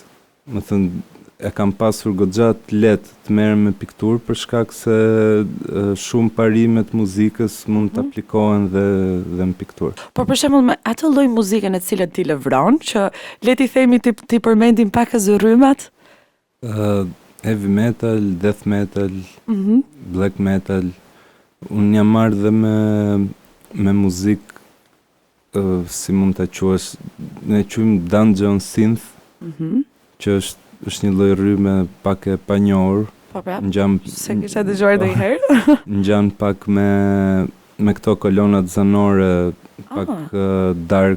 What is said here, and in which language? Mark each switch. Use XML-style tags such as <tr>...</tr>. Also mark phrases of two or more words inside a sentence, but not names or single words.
<sq>Më thënë, e kam pasur goxha të lehtë të merrem me pikturë për shkak se shumë parimet muzikës mund të aplikohen dhe në pikturë. Por për shembull me atë lloj muzike në të cilën ti lëvron, që le ti themi ti përmendim pak rrymat?</sq> <en>Heavy metal, death metal, black metal.</en> <sq>Unë jam marrë dhe me muzikë, si mund ta quash, ne quajmë</sq> <en>dungeon synth,</en> <sq>që është një lloj rrymë pak e panjohur. Po pra, se kisha dëgjuar ndonjëherë. Ngjan pak me këto kolonat zanore, pak dark.</sq>